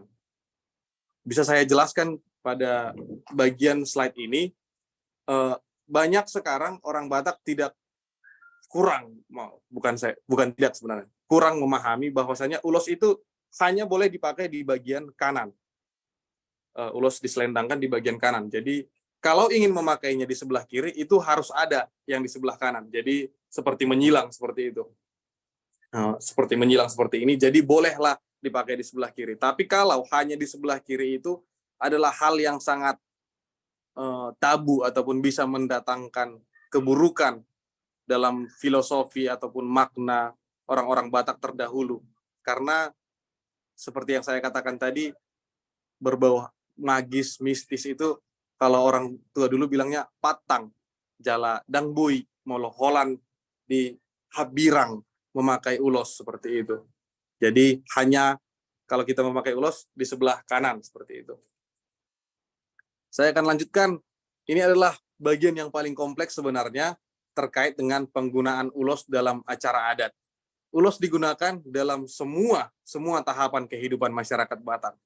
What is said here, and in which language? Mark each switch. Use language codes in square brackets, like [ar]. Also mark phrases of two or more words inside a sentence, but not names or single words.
[id] Bisa saya jelaskan pada bagian slide ini, banyak sekarang orang Batak kurang memahami bahwasanya ulos itu hanya boleh dipakai di bagian kanan. Ulos diselendangkan di bagian kanan. Jadi kalau ingin memakainya di sebelah kiri, itu harus ada yang di sebelah kanan. Jadi seperti menyilang seperti itu. Seperti menyilang seperti ini, jadi bolehlah dipakai di sebelah kiri. Tapi kalau hanya di sebelah kiri itu adalah hal yang sangat tabu ataupun bisa mendatangkan keburukan dalam filosofi ataupun makna orang-orang Batak terdahulu. Karena seperti yang saya katakan tadi, berbau magis, mistis itu, kalau orang tua dulu bilangnya [bbc] patang, jala dangbui, molo holan di habirang [id] memakai ulos seperti itu. Jadi hanya kalau kita memakai ulos di sebelah kanan seperti itu. Saya akan lanjutkan. Ini adalah bagian yang paling kompleks sebenarnya terkait dengan penggunaan ulos dalam acara adat. Ulos digunakan dalam semua tahapan kehidupan masyarakat Batak.